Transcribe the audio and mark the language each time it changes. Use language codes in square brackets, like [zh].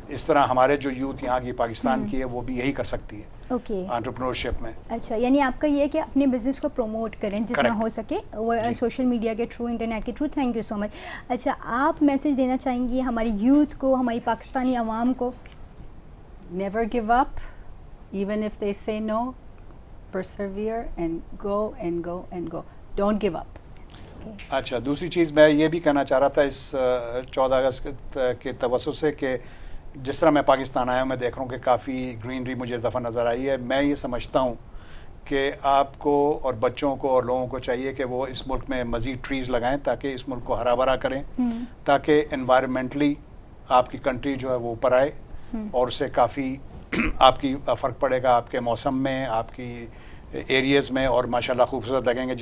[ur] اس طرح ہمارے جو یوتھ یہاں کی پاکستان کی ہے وہ بھی یہی کر سکتی ہے انٹرپرینورشپ میں. اچھا, یعنی آپ کا یہ ہے کہ اپنے بزنس کو پروموٹ کریں جتنا ہو سکے سوشل میڈیا کے تھرو, انٹرنیٹ کے تھرو. تھینک یو سو مچ. اچھا, آپ میسج دینا چاہیں گی ہماری یوتھ کو, ہماری پاکستانی عوام کو؟ [en] Never give up, even if they say no. Persevere and go and go and go. Don't give up. [ur] اچھا, دوسری چیز میں یہ بھی کہنا چاہ رہا تھا اس 14 اگست کے توسط سے کہ جس طرح میں پاکستان آیا ہوں, میں دیکھ رہا ہوں کہ کافی گرینری مجھے اس دفعہ نظر آئی ہے. میں یہ سمجھتا ہوں کہ آپ کو اور بچوں کو اور لوگوں کو چاہیے کہ وہ اس ملک میں مزید ٹریز لگائیں تاکہ اس ملک کو ہرا بھرا کریں, تاکہ انوائرمنٹلی آپ کی کنٹری جو ہے وہ اوپر آئے, اور اس سے کافی آپ کی فرق پڑے گا آپ کے موسم میں, آپ کی ایریاز میں, اور ماشاءاللہ خوبصورت لگیں گے.